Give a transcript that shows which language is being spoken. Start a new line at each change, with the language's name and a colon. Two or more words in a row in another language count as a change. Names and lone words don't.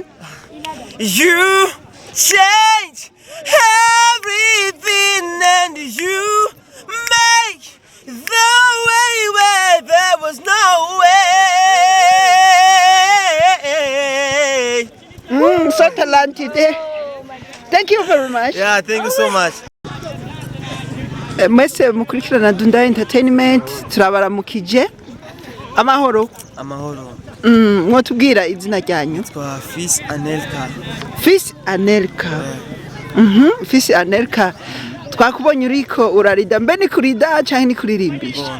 English: You change everything and you make the way where there was no way. So talented. Thank you very much. Yeah, thank you so much.
Rundi: Mwese mukurikirana Dunda Entertainment turabaramukije. Amahoro. Amahoro. Mwatubwira izina ryanyu? Uko Fils Anelka. Fils Anelka. Fils Anelka. Twakubonye uriko urarida mbe ni kurida canke ni kuririmbisha?